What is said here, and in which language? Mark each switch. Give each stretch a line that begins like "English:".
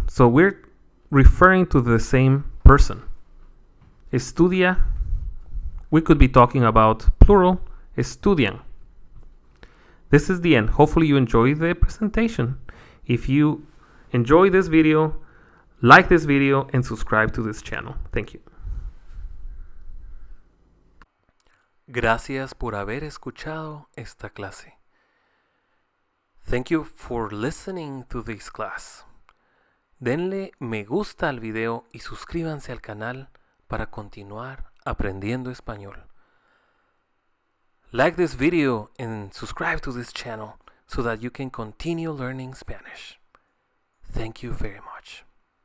English: So we're referring to the same person. Estudia, we could be talking about plural, estudian. This is the end. Hopefully you enjoy the presentation. If you enjoy this video, like this video and subscribe to this channel. Thank you.
Spanish: Gracias por haber escuchado esta clase.
English: Thank you for listening to this class.
Spanish: Denle me gusta al video y suscríbanse al canal para continuar aprendiendo español.
English: Like this video and subscribe to this channel so that you can continue learning Spanish. Thank you very much.